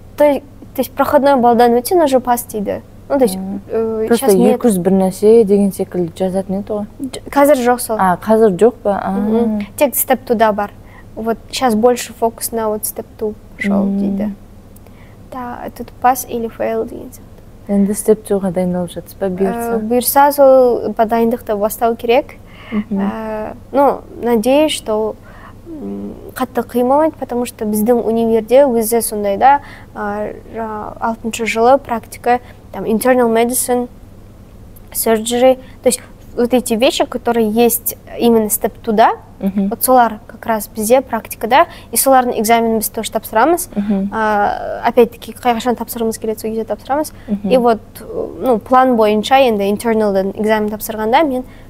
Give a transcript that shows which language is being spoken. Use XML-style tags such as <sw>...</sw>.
<ru>То есть</ru> <kk>проходной балдан өтсең,</kk> <ru>уже пас</ru> <kk>дейді.</kk> <ru>Просто</ru> <kk>200 бір нәрсе деген секілді жазатын еді ғой. Қазір жоқ сол. Қазір жоқ па? Тек степ 2-да бар.</kk> <ru>Вот сейчас больше фокус на вот степ 2</ru> <kk>шел дейді.</kk> <ru>Да, тут пас или фейл</ru> <kk>деген сияқты. Енді степ 2-ға дайындалып жатсыз ба, бұйырса? Бұйырса сол дайындықты бастау керек.</kk> <ru>Надеюсь, что</ru> <kk>қатты қимамайды,</kk> <ru>потому что</ru> <kk>біздің универде өзі сондай да 6-шы жылы практика, internal medicine, surgery,</kk> <ru>то есть вот эти вещи, которые есть именно степ 2-да,</ru> <kk>вот солар как раз бізде практикада, и солардың экзаменін біз тоже тапсырамыз, опять-таки қайғашан тапсырымыз келеді, сол кезде тапсырамыз, и вот план бойынша енді internal'дан экзамен тапсырғанда мен</kk>